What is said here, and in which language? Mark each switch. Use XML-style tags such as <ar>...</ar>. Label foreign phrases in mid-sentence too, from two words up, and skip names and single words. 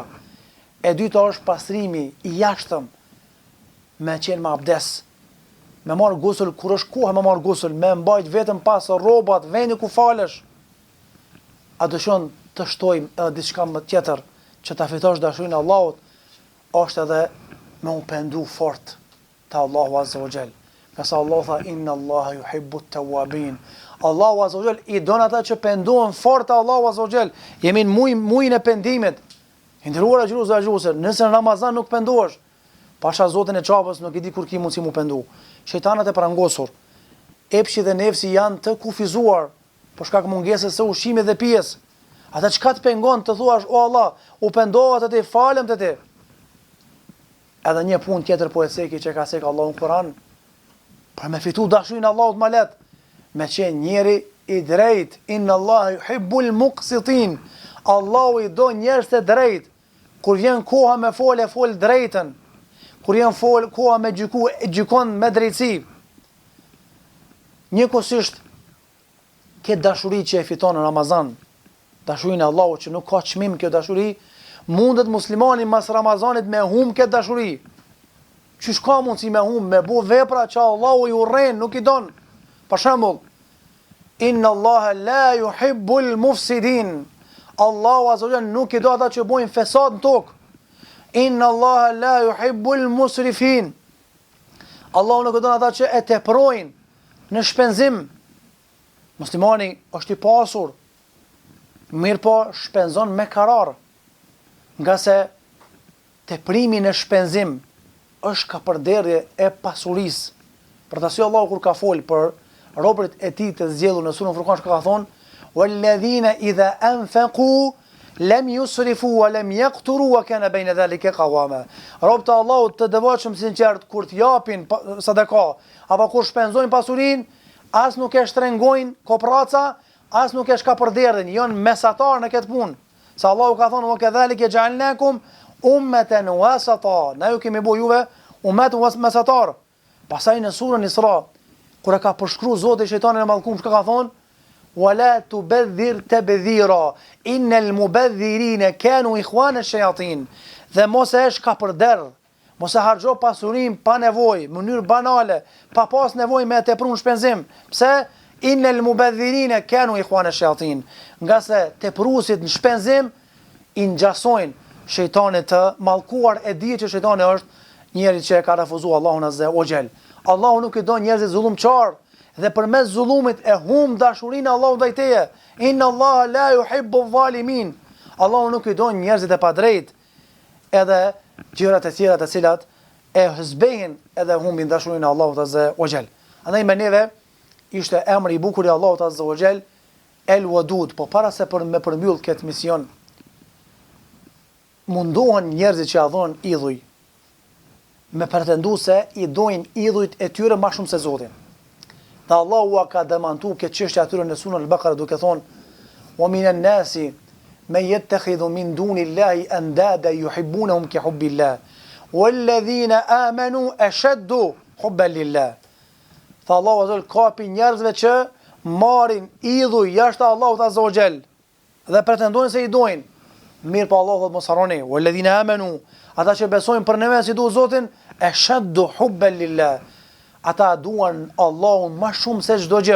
<sq>E dyta është pastrimi i jashtëm, me qenë me abdes, me marr gusul kur është koha me marr gusul, me mbajt vetëm pas rrobat, vendi ku falesh. A dëshon të shtojmë edhe diçka më tjetër që ta fitosh dashurinë e Allahut, është edhe me u pendu fort te Allahu</sq> <ar>عز وجل.</ar> <sq>Nëse Allah tha</sq> <ar>إن الله يحب التوابين.</ar> <sq>Allahu</sq> <ar>عز وجل</ar> <sq>i don ata që pendohen fort te Allahu</sq> <ar>عز وجل.</ar> <sq>Jemi në muajin e pendimit. Ndëruara xhuza, nëse në Ramazan nuk pendohesh, pasha Zotin e çapës nuk e di kur ki mund si mu pendu. Shejtanat e prangosur, epshi dhe nefsi janë të kufizuar për shkak mungesës së ushqimit dhe pijes. Ata çka të pengon të thuash o Allah, u pendova te ti, falem te ti. Edhe një punë tjetër po e ceki që ka cek Allahu në Kur'an, për me fitu dashurinë e Allahut më lehtë, me qenë njeri i drejt.</sq> <ar>إن الله يحب المقسطين.</ar> <sq>Allahu i do njerëz të drejt. Kur vjen koha me fol drejtën. Kur vjen koha me gjykon me drejtësi. Njëkohësisht këtë dashuri që e fiton në Ramazan, dashurinë e Allahut që nuk ka çmim kjo dashuri, mundet muslimani mas Ramazanit me hum këtë dashuri. Qysh ka mundsi me hum, me bu vepra që Allahu i urren, nuk i don. Për shembull,</sq> <ar>إن الله لا يحب المفسدين.</ar> <sq>Allahu</sq> <ar>عز وجل</ar> <sq>nuk i do ata që bojnë fesad në tokë.</sq> <ar>إن الله لا يحب المسرفين.</ar> <sq>Allahu nuk i do ata që e teprojnë në shpenzim. Muslimani është i pasur, mirë po shpenzon me karar, nga se teprimi në shpenzim është kapërderdhje e pasurisë. Për të Allahu kur ka folë për robërit e tij të zgjedhur në surën Furqan ka thonë:</sq> <ar>"والذين إذا أنفقوا لم يسرفوا ولم يقتروا وكان بين ذلك قواما."</ar> <sq>Robët e Allahut të devotshëm sinqert kur të japin sadaka apo kur shpenzojnë pasurinë, as nuk e shtrengojnë kopraca, as nuk e shkapërderdhin, janë mesatar në këtë punë. Sa Allahu ka thonë:</sq> <ar>"وكذلك جعلناكم أمة وسطا."</ar> <sq>Na ju kemi bëu juve ummet mesatar. Pastaj në surën Isra, kur e ka përshkruar Zoti shejtanin e mallkum, çka ka thonë?</sq> <ar>"ولا تبذر تبذيرا إن المبذرين كانوا إخوان الشياطين."</ar> <sq>Dhe mos e shkapërderdh, mos e harxho pasurinë pa nevojë, në mënyrë banale, pa pas nevojë me tepruar shpenzim. Pse?</sq> <ar>إن المبذرين كانوا إخوان الشياطين.</ar> <sq>Nga se tepruesit në shpenzim i ngjasojnë shejtanit të mallkuar, e di që shejtani është njeri që e ka refuzuar Allahun</sq> <ar>عز وجل.</ar> <sq>Allahu nuk i don njerëzit zullumçar dhe përmes zullumit e hum dashurinë e Allahut ndaj teje.</sq> <ar>إن الله لا يحب الظالمين.</ar> <sq>Allahu nuk i don njerëzit e padrejt, edhe gjërat e tjera të cilat e zbehin edhe humbin dashurinë e Allahut</sq> <ar>عز وجل.</ar> <sq>Andaj me neve ishte emri i bukur i Allahut</sq> <ar>عز وجل,</ar> <sq>El Wadud. Po para se me përmbyll këtë mision, mundohen njerëzit që adhuron idhuj me pretendu se i dojnë idhujt e tyre ma shumë se Zotin. Dhe Allahu ka demantu këtë çështje atyre në Surën Al-Baqara duke thonë:</sq> <ar>"ومن الناس من يتخذ من دون الله أندادا يحبونهم كحب الله والذين آمنوا أشد حبا لله."</ar> <sq>Tha Allahu azza kapi njerëzve që marrin idhuj jashtë Allahut</sq> <ar>عز وجل</ar> <sq>dhe pretendojnë se i dojnë. Mirë, po Allahu thotë mos harroni,</sq> <ar>والذين آمنوا,</ar> <sq>ata që besojnë për neve si duhet Zotin,</sq> <ar>أشد حبا لله.</ar> <sq>Ata duan Allahun më shumë se çdo gjë.</sq>